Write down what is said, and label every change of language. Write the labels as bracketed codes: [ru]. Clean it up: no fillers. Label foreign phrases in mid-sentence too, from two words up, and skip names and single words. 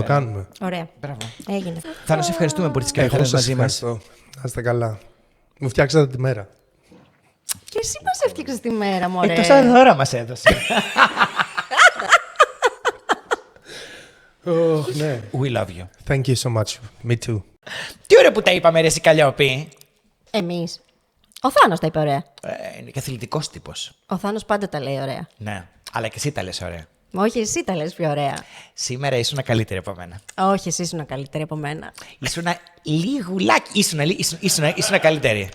[el] το κάνουμε. Ωραία. Μπράβο. Έγινε. Θα σε ευχαριστούμε που ήρθες και Εγώ έφερες σας μαζί μας. ευχαριστώ. Να είστε καλά. Μου φτιάξατε τη μέρα. Και εσύ μας έφτιαξες τη μέρα, μωρέ. Τόσα δώρα μας έδωσε. Ναι. [en] We love you. Thank you so much. Me too. [el] Τι ωραία που τα είπαμε, ρε εσύ Καλλιόπη. Εμείς. Ο Θάνος τα είπε ωραία. Είναι και αθλητικός τύπος. Ο Θάνος πάντα τα λέει ωραία. Ναι, αλλά και εσύ τα λες ωραία. Όχι, εσύ τα λες πιο ωραία. Σήμερα ήσουν καλύτερη από μένα. Όχι, εσύ ήσουν καλύτερη από μένα. Ήσουν λιγουλάκι. Ήσουν καλύτερη.